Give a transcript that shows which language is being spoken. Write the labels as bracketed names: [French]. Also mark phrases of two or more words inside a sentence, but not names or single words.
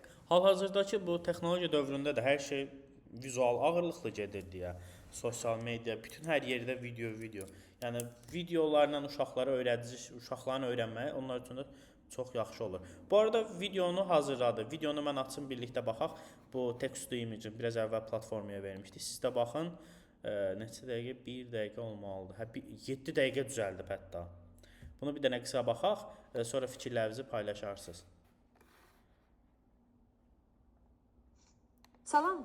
[Azerbaijani] hal-hazırdakı bu texnologiya dövründə də hər şey vizual ağırlıqlı gedir deyə, sosial media, bütün hər yerdə video. Yəni videolarla uşaqlara uşaqların öyrənməyi onlar üçün də çox yaxşı olur. Bu arada videonu hazırladı. Videonu mən açım birlikdə baxaq. Bu [English] text to image [Azerbaijani] biraz əvvəl platformaya vermişdik. Siz də baxın. Neçə dəqiqə? 1 dəqiqə olmalıdır. 7 dəqiqə düzəldib hətta. Bunu bir dənə qısa baxaq, sonra fikirlərinizi paylaşarsınız. Salam.